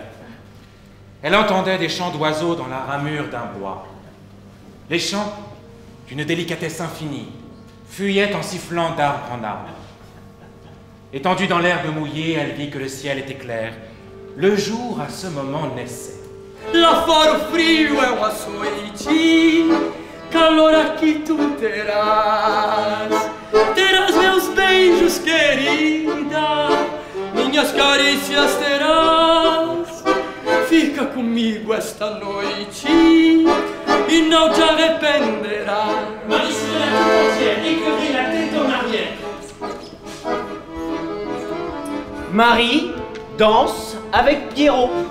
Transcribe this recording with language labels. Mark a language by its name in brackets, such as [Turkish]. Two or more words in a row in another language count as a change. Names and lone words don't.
[French] Elle entendait des chants d'oiseaux dans la ramure d'un bois. Les chants, d'une délicatesse infinie, fuyaient en sifflant d'arbre en arbre. Étendue dans l'herbe mouillée, elle vit que le ciel était clair. Le jour, à ce moment, naissait. [Portuguese] Lá fora o frio é um açoite, calor aqui tu terás. Terás meus beijos, querida, minhas carícias terás. Fica comigo esta noite e não te arrependerás. [French] Marie se lève tout entière, écœurée, la tête en arrière. Marie danse avec Pierrot.